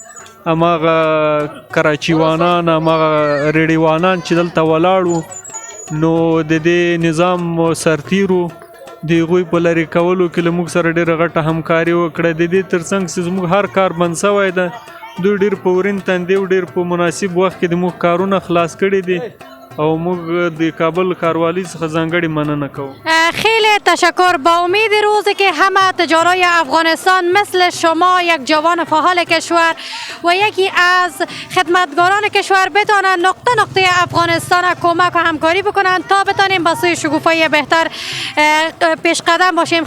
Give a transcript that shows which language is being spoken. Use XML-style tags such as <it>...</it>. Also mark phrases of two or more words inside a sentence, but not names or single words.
<ps>هماغه کراچیوانان، هماغه ریډیوانان چې دلته ولاړ وو، نو د دې نظام سرتیرو د هغوی په لرې کولو کې له موږ سره ډېره غټه همکاري وکړه. د دې تر څنګ چې زموږ هر کار بند سوی ده، دوی ډېر په ورین تندي او ډېر په مناسب وخت کې د موږ کارونه خلاص کړي دي او موږ د کابل ښاروالۍ څخه ځانګړې مننه کوو.</ps> <fa>خیلی تشکر. با امید روزی که همه تجارای افغانستان مثل شما یک جوان فعال کشور و یکی از خدمتگاران کشور بتانند نقطه نقطه افغانستان کمک و همکاری بکنند تا بتانیم به سوی شکوفایی بهتر پیش قدم باشیم.</fa>